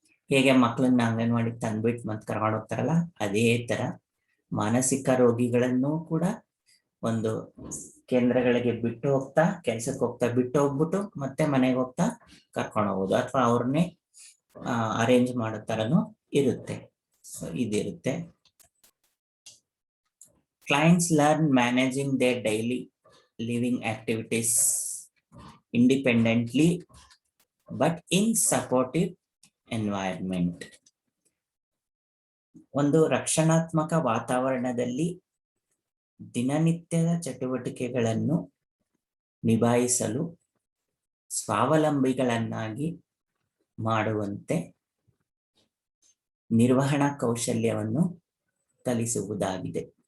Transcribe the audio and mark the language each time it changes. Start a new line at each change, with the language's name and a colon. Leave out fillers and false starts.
Kannada: ಹೇಗೆ ಮಕ್ಕಳನ್ನ ಅಂಗನವಾಡಿಗೆ ತಂದ್ಬಿಟ್ಟು ಮತ್ತೆ ಕರ್ಕೊಂಡು ಹೋಗ್ತಾರಲ್ಲ, ಅದೇ ತರ ಮಾನಸಿಕ ರೋಗಿಗಳನ್ನು ಕೂಡ ಒಂದು ಕೇಂದ್ರಗಳಿಗೆ ಬಿಟ್ಟು ಹೋಗ್ತಾ, ಕೆಲ್ಸಕ್ಕೆ ಹೋಗ್ತಾ ಬಿಟ್ಟು ಹೋಗ್ಬಿಟ್ಟು ಮತ್ತೆ ಮನೆಗೆ ಹೋಗ್ತಾ ಕರ್ಕೊಂಡು ಹೋಗೋದು, ಅಥವಾ ಅವ್ರನ್ನೇ ಅರೇಂಜ್ ಮಾಡೋ ತರನು ಇರುತ್ತೆ. ಸೊ ಇದಿರುತ್ತೆ.
English: Clients learn managing their daily living activities independently but in supportive environment.
Kannada: ಒಂದು ರಕ್ಷಣಾತ್ಮಕ ವಾತಾವರಣದಲ್ಲಿ ದಿನನಿತ್ಯದ ಚಟುವಟಿಕೆಗಳನ್ನು ನಿಭಾಯಿಸಲು ಸ್ವಾವಲಂಬಿಗಳನ್ನಾಗಿ ಮಾಡುವಂತೆ ನಿರ್ವಹಣಾ ಕೌಶಲ್ಯವನ್ನು ಕಲಿಸುವುದಾಗಿದೆ.